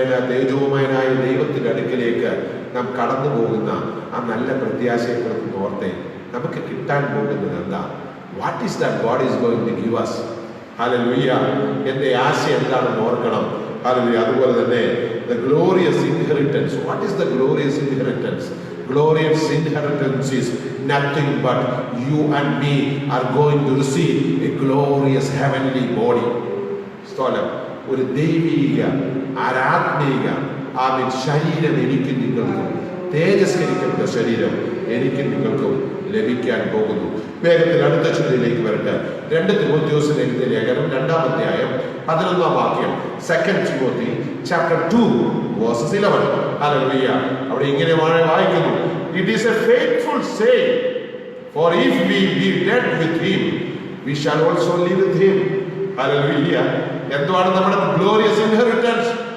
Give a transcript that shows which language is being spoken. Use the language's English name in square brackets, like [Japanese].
[Malayalam] തേജോമയനായ ദൈവത്തിന്റെ അടുക്കലേക്ക് നാം കടന്നു പോകുന്ന ആ നല്ല പ്രത്യാശയെക്കുറിച്ച് ഓർത്തേ. നമുക്ക് കിട്ടാൻ പോകുന്നത് എന്താ? [English] What is that God is going to give us? Hallelujah. [Malayalam] എന്റെ ആശ എന്താണെന്ന് ഓർക്കണം. Hallelujah. അതുപോലെ തന്നെ [English] the glorious inheritance. What is the glorious inheritance? Glorious inheritance is nothing but you and me are going to receive a glorious heavenly body. [Malayalam] സ്തോത്രം. ഒരു ദൈവിക ആരാത്മിക ശരീരം എനിക്കും നിങ്ങൾക്കും, തേജസ്കരിക്കപ്പെട്ട ശരീരം എനിക്കും നിങ്ങൾക്കും ലഭിക്കാൻ പോകുന്നു. വേഗത്തിൽ അടുത്ത ചിന്തയിലേക്ക് വരട്ടെ. 2 തിമോഥെയോസിന്റെ എഴുതിയ ലേഖനം 2-ാം അധ്യായം 11-ാം വാക്യം. [English] 2 Timothy chapter 2 verses 11. ഹല്ലേലൂയ. [Malayalam] അവിടെ ഇങ്ങനെ വായിക്കുന്നു, [English] It is a faithful saying, for if we be dead with him, we shall also live with him. [Malayalam] Hallelujah. എന്താണ് നമ്മുടെ ഗ്ലോറിയസ് ഇൻഹെറിറ്റൻസ്?